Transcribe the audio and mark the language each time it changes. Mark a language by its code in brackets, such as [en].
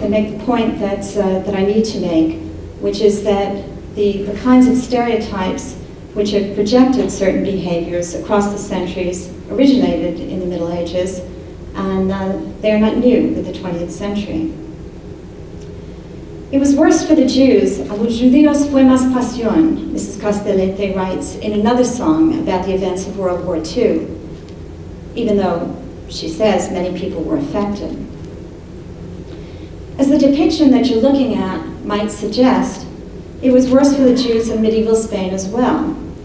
[en] They make the point that I need to make, which is that the kinds of stereotypes which have projected certain behaviors across the centuries originated in the Middle Ages, and they are not new with the 20th century. It was worse for the Jews. [lad] A los judíos fue más pasión, Mrs. [en] Castellete writes in another song about the events of World War II, even though she says many people were affected. As the depiction that you're looking at might suggest, it was worse for the Jews in medieval Spain as well.